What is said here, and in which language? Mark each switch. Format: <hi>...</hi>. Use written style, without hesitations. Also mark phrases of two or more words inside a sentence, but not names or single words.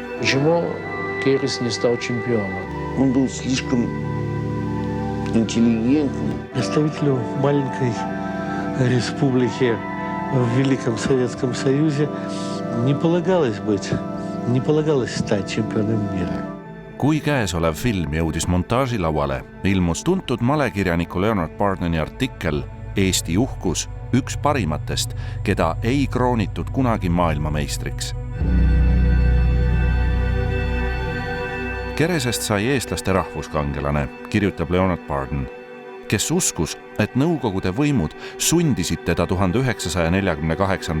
<ru>Почему Керес не стал чемпионом? Он был слишком интеллигентный. Представителю маленькой республики в Великом Советском Союзе не полагалось стать чемпионом мира.</ru> <et>Kui käesolev film jõudis montaažilauale, ilmus tuntud malekirjaniku Leonard Bardeni artikkel Eesti uhkus, üks parimatest, keda ei kroonitud kunagi maailmameistriks. Keresest sai eestlaste rahvuskangelane, kirjutab Leonard Barden, kes uskus, et Nõukogude võimud sundisid teda 1948.</et>